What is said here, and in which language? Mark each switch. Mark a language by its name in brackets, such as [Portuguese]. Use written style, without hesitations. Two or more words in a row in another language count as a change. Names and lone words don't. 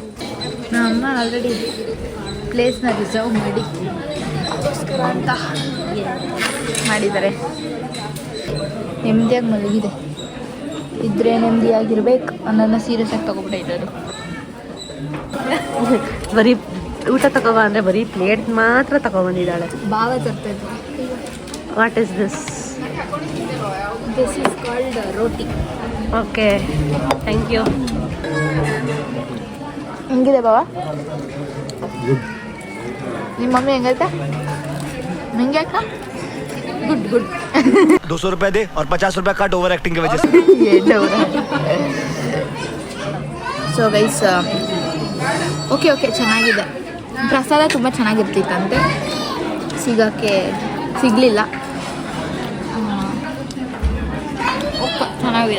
[Kannada] ನಮ್ಮ [English] already place reserve [Kannada] ಮಾಡಿ ಅದಕ್ಕೋಸ್ಕರ ಅಂತ ಮಾಡಿದ್ದಾರೆ. ನೆಮ್ಮದಿಯಾಗಿ ಮಲಗಿದೆ. ಇದ್ರೆ ನೆಮ್ಮದಿಯಾಗಿರ್ಬೇಕು ಅನ್ನೋದನ್ನ ಸೀರಿಯಸ್ ಆಗಿ ತೊಗೊಬಿಟ್ಟೈತೆ ಅದು. ಬರೀ ಊಟ ತಗೋಬ ಅಂದರೆ ಬರೀ ಪ್ಲೇಟ್ ಮಾತ್ರ ತಗೊಬಂದಿದ್ದಾಳೆ. ಭಾವ ತರ್ತೈತೆ. [English] what is this? this is called roti. okay, thank you. [Kannada] ಹೆಂಗಿದೆ ಬಾವ? ನಿಮ್ಮ ಮಮ್ಮಿ ಹೆಂಗೈತೆ? ಹೆಂಗೆ ಅಕ್ಕ? ಗುಡ್. [Hindi] 200 रुपए दे और 50 रुपए कट [English] over acting [Hindi] की वजह से. [English] so guys okay ಚೆನ್ನಾಗಿದೆ. [Kannada] ಪ್ರಸಾದ ತುಂಬ ಚೆನ್ನಾಗಿರ್ತಿತ್ತಂತೆ, ಸಿಗಲಿಲ್ಲ. ಓಕೆ ಚೆನ್ನಾಗಿದೆ.